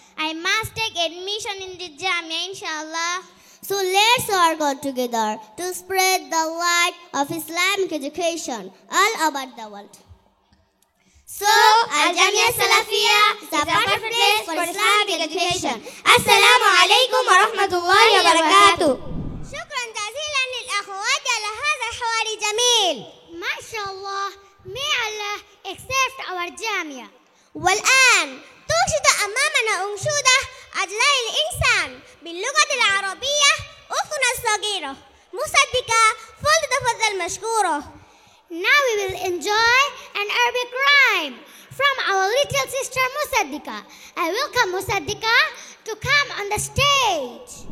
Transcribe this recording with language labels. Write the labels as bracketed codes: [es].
[en] I must take admission in this Jamia, inshallah. So let's all go together to spread the light of Islamic education all over the world. So, Al Jamia Salafia is the perfect place for Islamic education. Assalamu alaikum wa rahmatullahi wa barakatuh. [ar] شكرا جزيلا للأخوات على هذا الحوار الجميل. ما شاء الله. [en] May Allah accept our Jamia. [ar] والآن توجد أمامنا أنشودة أجلاء الإنسان باللغة العربية أختنا الصغيرة مصدقة فلتتفضل مشكورة. [en] Now we will enjoy an Arabic rhyme from our little sister Musaddiqa. I welcome Musaddiqa to come on the stage.